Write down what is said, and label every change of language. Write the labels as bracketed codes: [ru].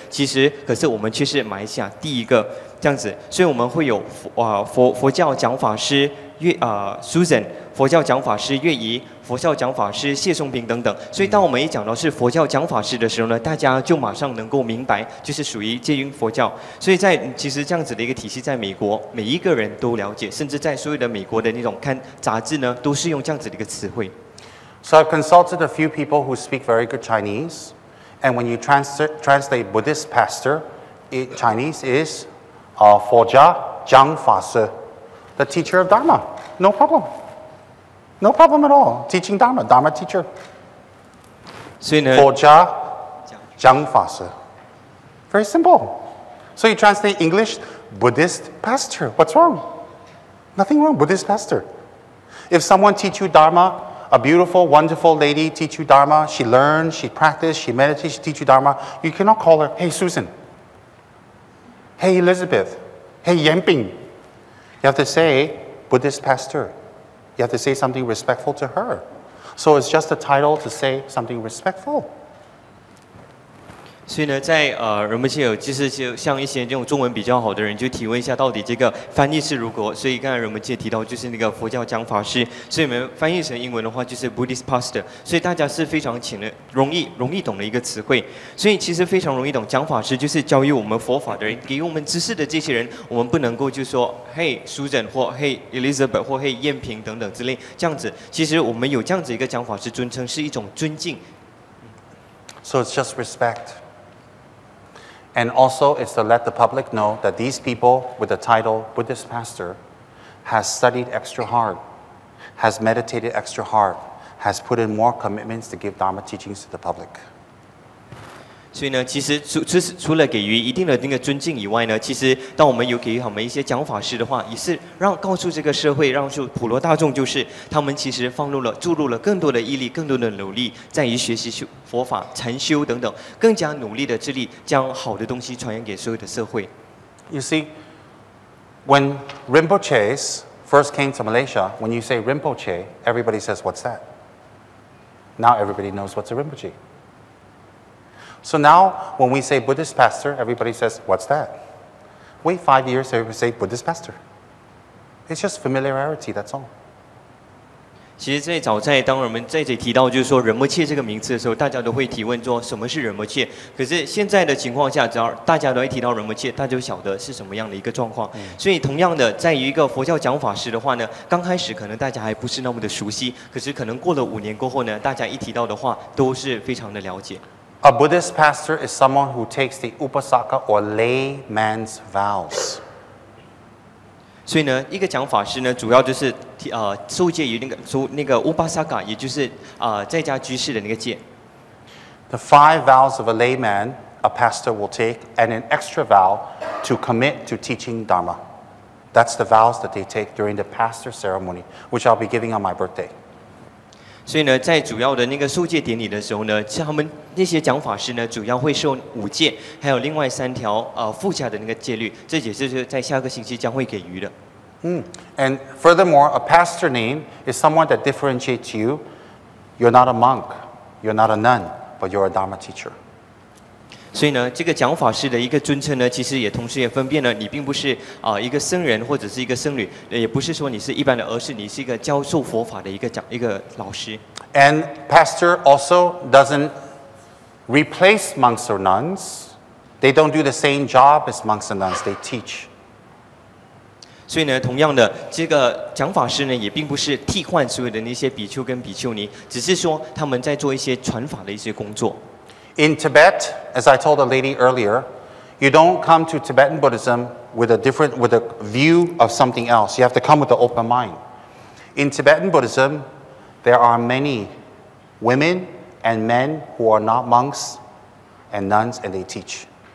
[zh] 其实，可是我们却是马来西亚第一个。这样子，所以我们会有佛教讲法师Susan， 佛教讲法师月仪，佛教讲法师谢松平等等。所以当我们一讲到是佛教讲法师的时候呢，大家就马上能够明白，就是属于接近佛教。所以其实这样子的一个体系，在美国每一个人都了解，甚至在所有的美国的那种看杂志呢，都是用这样子的一个词汇。 [en] So I've consulted a few people who speak very good Chinese, and when you translate Buddhist pastor, Chinese is 佛家讲法师 the teacher of Dharma. No problem. No problem at all. Teaching Dharma, Dharma teacher. [zh] 所以呢， [en] 佛家讲法师 very simple. So you translate English, Buddhist pastor. What's wrong? Nothing wrong, Buddhist pastor. If someone teach you Dharma, a beautiful, wonderful lady teach you Dharma, she learns, she practices, she meditates, she teach you Dharma, you cannot call her, hey Susan. Hey Elizabeth, hey Yenping. You have to say Buddhist pastor. You have to say something respectful to her. So it's just a title to say something respectful. [zh] 所以呢，在人们有就像一些这种中文比较好的人，就提问一下到底这个翻译是如何。所以刚才人们界提到就是那个佛教讲法师，所以我们翻译成英文的话就是 Buddhist pastor。所以大家是非常容易懂的一个词汇。所以其实非常容易懂，讲法师就是教育我们佛法的人，给予我们知识的这些人，我们不能够就说嘿Susan或嘿 Elizabeth 或嘿燕平等等之类这样子。其实我们有这样子一个讲法师尊称是一种尊敬。 [en] So it's just respect. And also, it's to let the public know that these people with the title Buddhist pastor has studied extra hard, has meditated extra hard, has put in more commitments to give Dharma teachings to the public. [zh] 所以呢，其实除了给予一定的那个尊敬以外呢，其实当我们有给予他们一些讲法师的话，也是告诉这个社会，让普罗大众，就是他们其实注入了更多的毅力，更多的努力，在于学习佛法、禅修等等，更加努力的致力将好的东西传扬给所有的社会。 [en] You see, when Rinpoches first came to Malaysia, when you say Rinpoche, everybody says, "What's that?" Now everybody knows what's a Rinpoche. So now, when we say Buddhist pastor, everybody says, "What's that?" Wait 5 years, everybody say Buddhist pastor. It's just familiarity, that's all. [zh] 其实最早当我们在这里提到就是说仁波切这个名词的时候，大家都会提问说什么是仁波切。可是现在的情况下，只要大家都会提到仁波切，大家就晓得是什么样的一个状况。所以同样的，在于一个佛教讲法师的话呢，刚开始可能大家还不是那么的熟悉，可是可能过了5年过后呢，大家一提到的话都是非常的了解。 [en] A Buddhist pastor is someone who takes the upasaka or layman's vows. [zh] 所以呢，一个讲法师呢，主要就是受戒于那个乌巴萨嘎，也就是在家居士的那个戒。 [en] The 5 vows of a layman, a pastor will take, and an extra vow to commit to teaching Dharma. That's the vows that they take during the pastor ceremony, which I'll be giving on my birthday. [zh] 所以呢，在主要的那个受戒典礼的时候呢，像他们那些讲法师呢，主要会受5戒，还有另外3条附加的那个戒律，这也是在下个星期将会给予的。 [en] And furthermore, a pastor name is someone that differentiates you. You're not a monk, you're not a nun, but you're a Dharma teacher. [zh] 所以呢，这个讲法师的一个尊称呢，其实也同时也分辨了你并不是一个僧人或者是一个僧侣，也不是说你是一般的，而是你是一个教授佛法的一个老师。 [en] And pastor also doesn't replace monks or nuns. They don't do the same job as monks and nuns. They teach. [zh] 所以呢，同样的，这个讲法师呢，也并不是替换所有的那些比丘跟比丘尼，只是说他们在做一些传法的一些工作。 [en] In Tibet, as I told a lady earlier, you don't come to Tibetan Buddhism with a view of something else. You have to come with an open mind. In Tibetan Buddhism, there are many women and men who are not monks and nuns, and they teach.